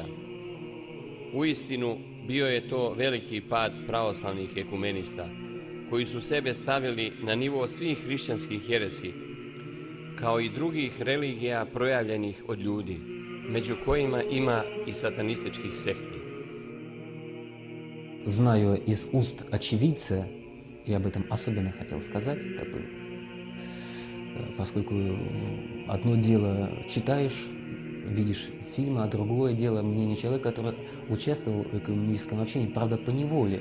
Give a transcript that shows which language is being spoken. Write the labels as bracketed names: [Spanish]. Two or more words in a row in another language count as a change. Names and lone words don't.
[Serbian] Uistinu, bio je to veliki pad pravoslavnih ekumenista, koji su sebe stavili na nivo svih hrišćanskih jeresi, kao i drugih religija projavljenih od ljudi, među kojima ima i satanističkih sekti. [Russian] Знаю из уст очевидца, и об этом особенно хотел сказать, поскольку одно дело читаешь, видишь фильмы, а другое дело мнение человека, который участвовал в экуменическом общении, правда, поневоле.